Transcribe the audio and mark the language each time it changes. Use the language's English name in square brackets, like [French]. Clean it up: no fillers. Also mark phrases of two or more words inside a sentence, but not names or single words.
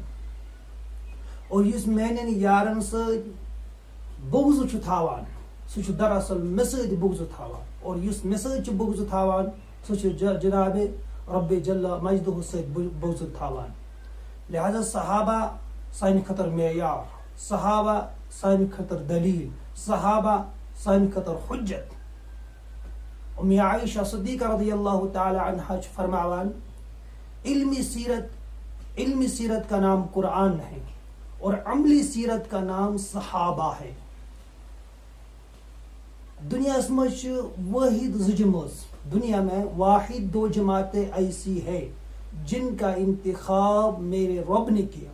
[Kashmiri] اور یس مینن یارن سۭتۍ بغض چھُ تھاوان سُہ چھُ دراصل مےٚ سۭتۍ بغض تھاوان، اور یس مےٚ سۭتۍ چھُ بغض تھاوان سُہ چھُ جناب رب [Arabic] جل مجدہ [Kashmiri] سۭتۍ بغض تھاوان. لہذا صحابہ سانہِ خٲطرٕ معیار، صحابہ سانہِ خٲطرٕ دلیل، صحابہ سانہِ خٲطرٕ حجت. [Urdu] ام عائشہ صدیقہ [Arabic] رضی اللہ تعالی عنہا [Kashmiri] چھِ فرماوان [Urdu] علمی سیرت کا نام قرآن ہے اور عملی سیرت کا نام صحابہ ہے. دنیا میں واحد دنیا میں واحد دو جماعتیں ایسی ہے جن کا انتخاب میرے رب نے کیا.